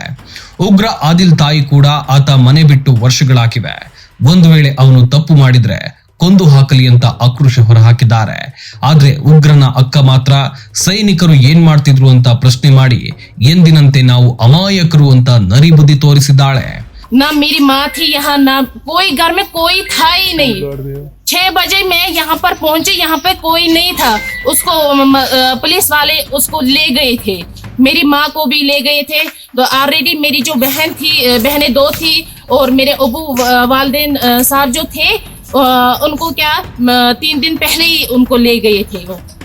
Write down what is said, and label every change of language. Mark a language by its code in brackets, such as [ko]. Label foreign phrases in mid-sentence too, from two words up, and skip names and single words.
[kn] ಉಗ್ರ ಆದಿಲ್ ತಾಯಿ ಕೂಡ ಆತ ಮನೆ ಬಿಟ್ಟು ವರ್ಷಗಳಾಗಿವೆ. ಒಂದು ವೇಳೆ ಅವನು ತಪ್ಪು ಮಾಡಿದ್ರೆ ಕೊಂದು ಹಾಕಲಿ ಅಂತ ಆಕ್ರೋಶ ಹೊರಹಾಕಿದ್ದಾರೆ. ಆದ್ರೆ ಉಗ್ರನ ಅಕ್ಕ ಮಾತ್ರ ಸೈನಿಕರು ಏನ್ ಮಾಡ್ತಿದ್ರು ಅಂತ ಪ್ರಶ್ನೆ ಮಾಡಿ ಎಂದಿನಂತೆ ನಾವು ಅಮಾಯಕರು ಅಂತ ನರಿಬುದ್ಧಿ ತೋರಿಸಿದ್ದಾಳೆ. [hi] ना मेरी माँ थी यहाँ, ना कोई घर में कोई था ही नहीं. 6 बजे मैं यहाँ पर पहुंचे, यहाँ पे कोई नहीं था. उसको पुलिस वाले उसको ले गए थे. मेरी माँ को भी ले गए थे. तो ऑलरेडी मेरी जो बहन थी, बहनें 2 थी और मेरे अबू वालिदैन साहब जो थे उनको क्या 3 दिन पहले ही उनको ले गए थे वो.